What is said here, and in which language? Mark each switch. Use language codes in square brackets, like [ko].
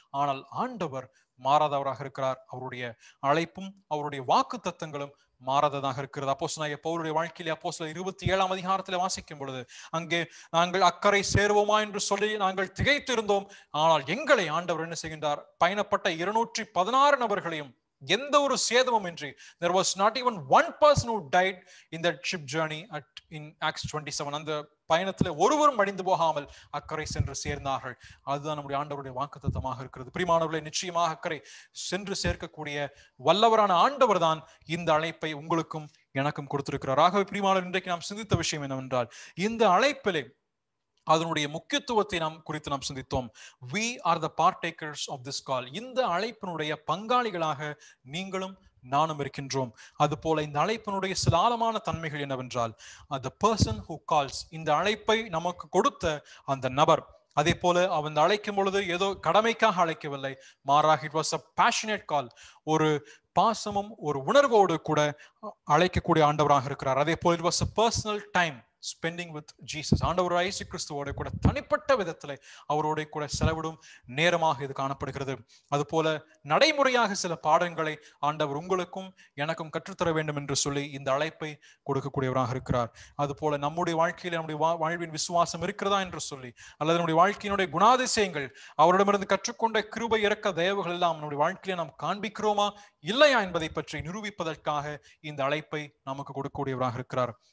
[ta] ஆனால் ஆண்டவர் மாறாதவராக இருக்கிறார். அவருடைய அழைப்பும் அவருடைய வாக்கு தத்தங்களும் மாறாததாக இருக்கிறது. அப்போஸ்தலனாகிய பவுலுடைய வாழ்க்கையிலே அப்போஸ்தலர் 27ஆம் அதிகாரத்தில் வாசிக்கும் பொழுது, அங்கே நாங்கள் அக்கறை சேருவோமா என்று சொல்லி நாங்கள் திகைத்து இருந்தோம். ஆனால் எங்களை ஆண்டவர் என்ன செய்கின்றார்? பயணப்பட்ட 216 நபர்களையும் எந்த ஒரு சேதமும் இன்றி, [en] there was not even one person who died in that ship journey in Acts 27. [ta] அந்த பயணத்துல ஒருவரும் அழிந்து போகாமல் அக்கறை சென்று சேர்ந்தார்கள். அதுதான் நம்முடைய ஆண்டவருடைய வாக்குத்தத்தமாக இருக்கிறது. பிரியமானவர்களே, நிச்சயமாக அக்கறை சென்று சேர்க்கக்கூடிய வல்லவரான ஆண்டவர் தான் இந்த அழைப்பை உங்களுக்கும் எனக்கும் கொடுத்திருக்கிறார். ஆகவே பிரியமானவர், இன்றைக்கு நாம் சிந்தித்த விஷயம் என்னவென்றால், இந்த அழைப்பிலே அதனுடைய முக்கியத்துவத்தை குறித்து நாம் சிந்தித்தோம். [en] We are the partakers of this call. [ta] இந்த அழைப்பினுடைய பங்காளிகளாக நீங்களும் நானும் இருக்கின்றோம். அதுபோல இந்த அழைப்பினுடைய சில ஆழமான தன்மைகள் என்னவென்றால், [en] the person who calls, [ta] இந்த அழைப்பை நமக்கு கொடுத்த அந்த நபர், அதே போல அவன் அழைக்கும் பொழுது ஏதோ கடமைக்காக அழைக்கவில்லை, மாறாக [en] it was a passionate call, [ta] ஒரு பாசமும் ஒரு உணர்வோடு கூட அழைக்கக்கூடிய ஆண்டவராக இருக்கிறார். அதே போல [en] it was a personal time spending with Jesus. [ta] ஆண்டவர் இயேசு கிறிஸ்துவோட கூட தனிப்பட்ட விதத்திலே அவரோட கூட செலவிடும் நேரமாக இது காணப்படுகிறது. அதுபோல நடைமுறையாக சில பாடங்களை ஆண்டவர் உங்களுக்கும் எனக்கும் கற்றுத்தர வேண்டும் என்று சொல்லி இந்த அழைப்பை கொடுக்கக்கூடியவராக இருக்கிறார். அதுபோல நம்முடைய வாழ்க்கையில, நம்முடைய வாழ்வின் விசுவாசம் இருக்கிறதா என்று சொல்லி, அல்லது நம்முடைய வாழ்க்கையினுடைய குணாதிசயங்கள், அவரிடமிருந்து கற்றுக்கொண்ட கிருபை, இரக்க, தயவுகள் எல்லாம் நம்முடைய வாழ்க்கையில நாம் காண்பிக்கிறோமா இல்லையா என்பதை பற்றி நிரூபிப்பதற்காக இந்த அழைப்பை நமக்கு கொடுக்கக்கூடியவராக இருக்கிறார்.